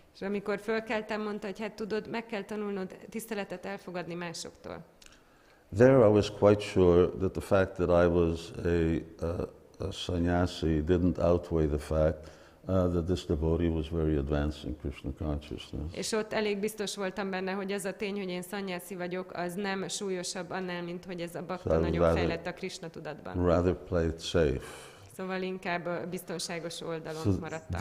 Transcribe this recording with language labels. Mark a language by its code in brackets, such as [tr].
[hu] És amikor fölkeltem, mondta, hogy hát tudod, meg kell tanulnod tiszteletet elfogadni másoktól. [en] There I was quite sure that the fact that I was a sannyasi didn't outweigh the fact that this devotee was very advanced in Krishna consciousness. [hu] És ott elég biztos voltam benne, hogy az a tény, hogy én szanyászi vagyok, az nem súlyosabb annál, mint hogy ez a bakta nagyon fejlett a Krishna tudatban. [en] Rather play it safe. [hu] Szóval inkább a biztonságos oldalon maradtam.